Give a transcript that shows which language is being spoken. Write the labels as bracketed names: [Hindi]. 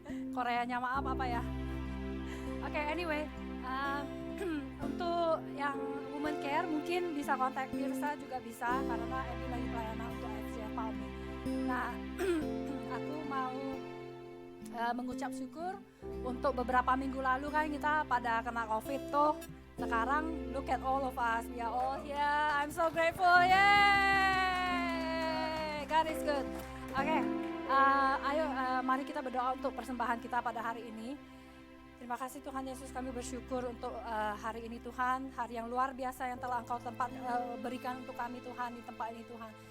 [Indonesian] Koreanya maaf apa ya? Oke, anyway, untuk yang women care mungkin bisa kontak Tirsa juga bisa karena Eddie lagi pelayanan untuk IFGF Palmi. Nah, aku mau mengucap syukur untuk beberapa minggu lalu kan kita pada kena COVID tuh. Sekarang [English] look at all of us, we are all here. I'm so grateful, yay! God is good. [Indonesian] Oke, ayo mari kita berdoa untuk persembahan kita pada hari ini. Terima kasih Tuhan Yesus, kami bersyukur untuk hari ini Tuhan, hari yang luar biasa yang telah Engkau berikan untuk kami Tuhan di tempat ini Tuhan.